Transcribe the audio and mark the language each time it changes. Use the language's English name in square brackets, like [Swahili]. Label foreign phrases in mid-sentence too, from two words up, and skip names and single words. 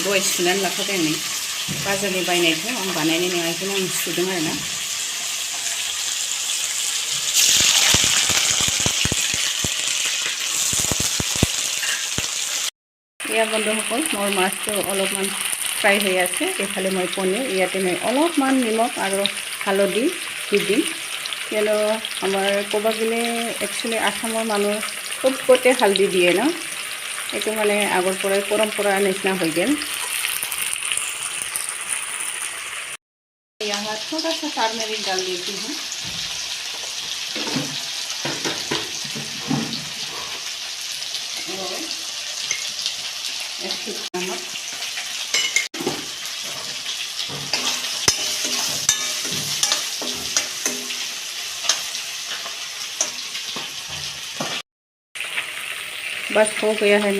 [Bodo] दहाय सुनानै लाखाबाय आं बाजारनि बायनायखौ आं बानायनाय नङा बेखौनो आं सुदों आरोना [Assamese] এয়া বন্ধুসকল মোৰ মাছটো অলপমান ফ্ৰাই হৈ আছে এইফালে মই পনীৰ ইয়াতে মই অলপমান নিমখ আৰু হালধি দি দিম কিয়নো আমাৰ ক'ব গ'লে একচুৱেলি আসামৰ মানুহ চবতে হালধি দিয়ে ন এইটো মানে আগৰ পৰাই পৰম্পৰা নিচিনা হৈ গ'ল [Hindi] यहाँ थोड़ा सा टर्मरिक डाल देती हूँ और नमक बस हो गया है